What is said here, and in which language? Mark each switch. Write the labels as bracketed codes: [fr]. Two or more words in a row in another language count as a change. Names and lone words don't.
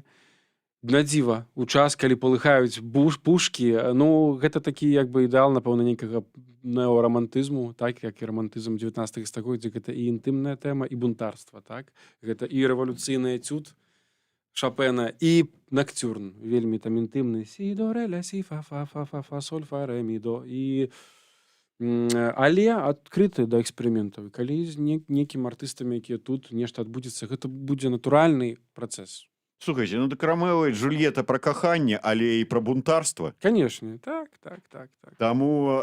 [be] На дзіва, у час, калі палыхаюць пушкі, ну, гэта такі як бы ідэал, напэўна, нейкага неорамантызму, так, як і рамантызм 19 стагоддзя, гэта і інтымная тэма, і бунтарства, так? Гэта і рэвалюцыйны этюд Шопена, і ноктюрн, вельмі там інтымны. Сі, до, ре, ля, сі, фа, фа, фа, фа, фа, соль, фа, ре, мі, до. Але адкрыты да эксперыментаў. Калі з некім артыстамі, якія тут нешта адбудзецца, гэта будзе натуральны працэс. Слухайце, ну так Ромео і Джульетта пра каханне, але і пра бунтарства. Канешне, так. Таму...